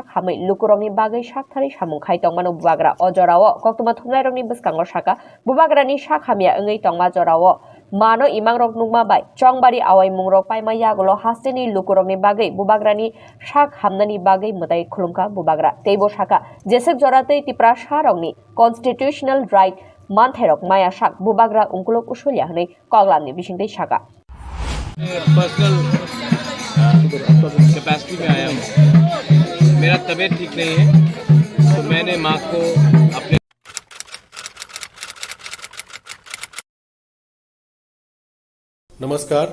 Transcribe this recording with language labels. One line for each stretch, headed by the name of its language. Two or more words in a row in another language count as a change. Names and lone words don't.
Kok Borok: Hamai Lukurongni Bagai Shak Thari Samungkhai Tongmano Bubagra O Jorao Koktuma Thumnairongni Buskango Shaka Bubagrani Shak Hamia Ungai Tongma Jorao Mano Imangrok Nungma Bai Chongbari Awai Mungrok Paima Yagulo Hastini Lukurongni Bagai Bubagrani Shak Hamnani Bagai Mutai Khulumka Bubagra Teibo Shaka Jesek Joratei Tipra Sharongni
English: Constitutional Right
Kok Borok: Mantherok Maya Shak Bubagra Ungkulok Usulia Hanei Koglamni Bishingtei Shaka
Hindi: पर्सनल कैपेसिटी में आया हूँ। मेरा तबीयत ठीक नहीं है तो मैंने माँ को अपने नमस्कार।